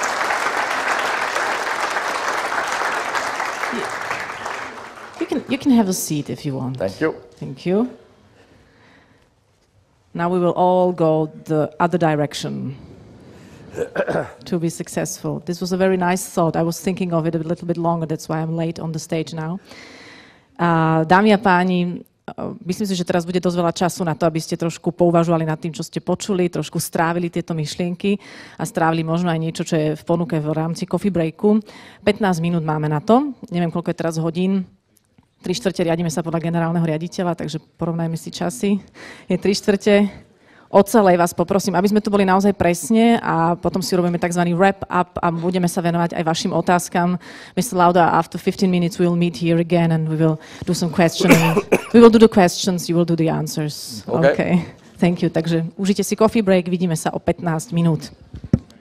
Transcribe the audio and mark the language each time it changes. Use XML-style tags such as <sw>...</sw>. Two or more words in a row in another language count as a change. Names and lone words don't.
<en>You can have a seat if you want. Thank you. Thank you. Now we will all go the other direction to be successful. This was a very nice thought. I was thinking of it a little bit longer, that's why I'm late on the stage now.</en> <sk>Dámy a páni, Myslím si, že teraz bude dosť veľa času na to, aby ste trošku pouvažovali nad tým, čo ste počuli, trošku strávili tieto myšlienky a strávili možno aj niečo, čo je v ponuke v rámci</sk> <en>coffee breaku.</en> <sk>15 minút máme na to. Neviem, koľko je teraz hodín. 3/4 riadíme sa podľa generálneho riaditeľa, takže porovnajme si časy. Je 3/4. O celej vás poprosím, aby sme tu boli naozaj presne a potom si robíme tzv.</sk> <en>Wrap up</en> <sk>a budeme sa venovať aj vašim otázkam.</sk> <en>Mr. Lauda, after 15 minutes we will meet here again and we will do some questioning. We will do the questions, you will do the answers. Okay. Thank you.</en> <sk>Takže užite si</sk> <en>coffee break,</en> <sk>vidíme sa o 15 minút.</sk>